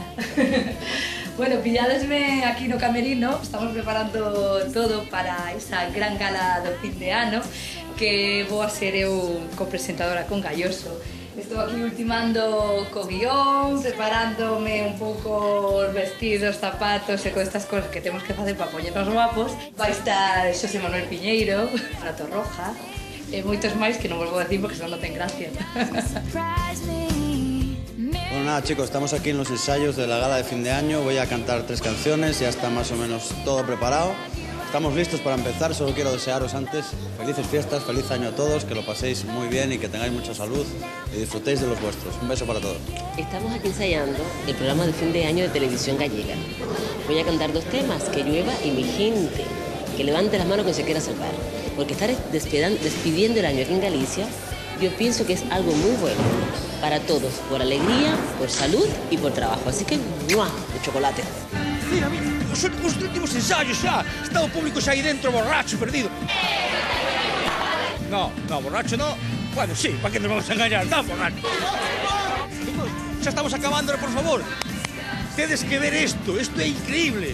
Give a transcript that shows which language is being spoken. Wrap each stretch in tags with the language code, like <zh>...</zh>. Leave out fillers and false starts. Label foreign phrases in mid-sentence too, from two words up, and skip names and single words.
<gl>Bueno, pilladesme aquí no camerino, estamos preparando todo para esa gran gala do fin de ano, que vou a ser eu copresentadora con Galloso. Estou aquí ultimando co guión, preparándome un pouco os vestidos, zapatos e con estas cosas que temos que facer para poñernos guapos. Vai estar Xosé Manuel Piñeiro, Prato Roja, e moitos máis que non vos vou decir porque senón non ten gracia.</gl> <es>Bueno, nada chicos, estamos aquí en los ensayos de la gala de fin de año. Voy a cantar 3 canciones, ya está más o menos todo preparado. Estamos listos para empezar, solo quiero desearos antes felices fiestas, feliz año a todos, que lo paséis muy bien y que tengáis mucha salud y disfrutéis de los vuestros. Un beso para todos. Estamos aquí ensayando el programa de fin de año de televisión gallega. Voy a cantar 2 temas, Que llueva y Mi gente, que levante las manos que se quiera salvar. Porque estar despidiendo el año aquí en Galicia, yo pienso que es algo muy bueno para todos, por alegría, por salud y por trabajo. Así que, ¡mua!, de chocolate.</es> <gl>Mira, os últimos ensayos xa, está o público xa aí dentro borracho, perdido.</gl> <es>No, borracho no. Bueno, sí, para que nos vamos a engañar, está borracho.</es> <gl>Xa estamos acabando, por favor. Tedes que ver isto é increíble.</gl>